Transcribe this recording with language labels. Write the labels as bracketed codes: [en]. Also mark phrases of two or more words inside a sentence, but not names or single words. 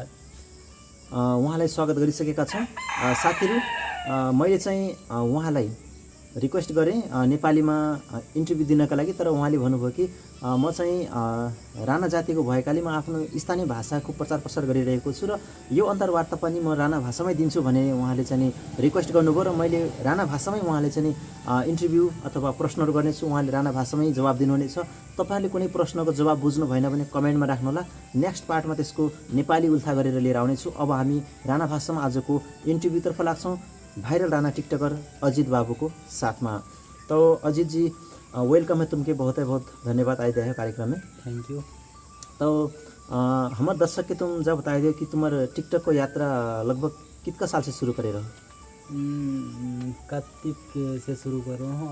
[ne] उहाँलाई स्वागत गरिसकेका छौँ। साथीहरू, मैले चाहिँ उहाँलाई रिक्वेस्ट गरेँ नेपालीमा इन्टरभ्यू दिनका लागि, तर उहाँले भन्नुभयो कि म चाहिँ राणा जातिको भएकाले म आफ्नो स्थानीय भाषाको प्रचार प्रसार गरिरहेको छु र यो अन्तर्वार्ता पनि म राणा भाषामै दिन्छु भने उहाँले चाहिँ रिक्वेस्ट गर्नुभयो र मैले राणा भाषामै उहाँले चाहिँ इन्टरभ्यू अथवा प्रश्नहरू गर्नेछु। उहाँले राणा भाषामै जवाब दिनुहुनेछ। तपाईँहरूले कुनै प्रश्नको जवाब बुझ्नु भएन भने कमेन्टमा राख्नुहोला। नेक्स्ट पार्टमा त्यसको नेपाली उल्था गरेर लिएर आउनेछु। अब हामी राणा भाषामा आजको इन्टरभ्यूतर्फ लाग्छौँ भाइरल राणा टिकटकर अजित बाबू [thr] को साथ में। तो अजित जी, वेलकम है तुमके, बहुत धन्यवाद आए हैं कार्यक्रम में। [en] Thank you. [thr] तो हमारे दर्शक के तुम जब बताए दो कि तुम्हारे टिकटक को यात्रा लगभग कितना साल से शुरू करे रहो? [hi] कार्तिक से शुरू कर रहा हूँ।